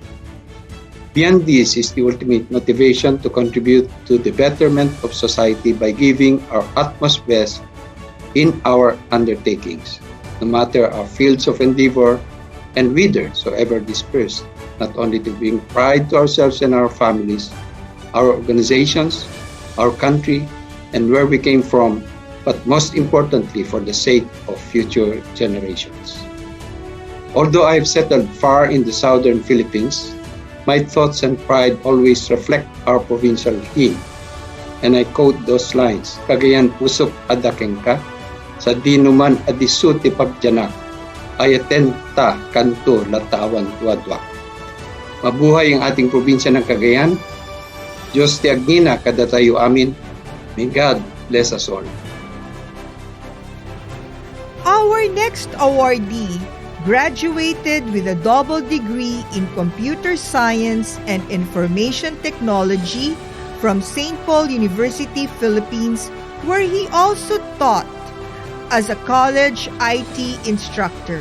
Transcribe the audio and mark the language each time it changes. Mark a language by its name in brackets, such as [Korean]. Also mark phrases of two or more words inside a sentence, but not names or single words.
[English] Beyond this is the ultimate motivation to contribute to the betterment of society by giving our utmost best in our undertakings, no matter our fields of endeavor and whithersoever dispersed, not only to bring pride to ourselves and our families, our organizations, our country, and where we came from, but most importantly for the sake of future generations. Although I have settled far in the southern Philippines, my thoughts and pride always reflect our provincial hymn. And I quote those lines, [Ibanag] Cagayan pusok adakeng ka, sa dinuman adisuti pagjanak, ayaten ta kanto latawan tuadwak. [Filipino] Mabuhay ang ating probinsya ng Cagayan. [Iloko] Diyos ti agnina kada tayo amin. [English] May God bless us all. Our next awardee graduated with a double degree in Computer Science and Information Technology from St. Paul University, Philippines, where he also taught as a college IT instructor.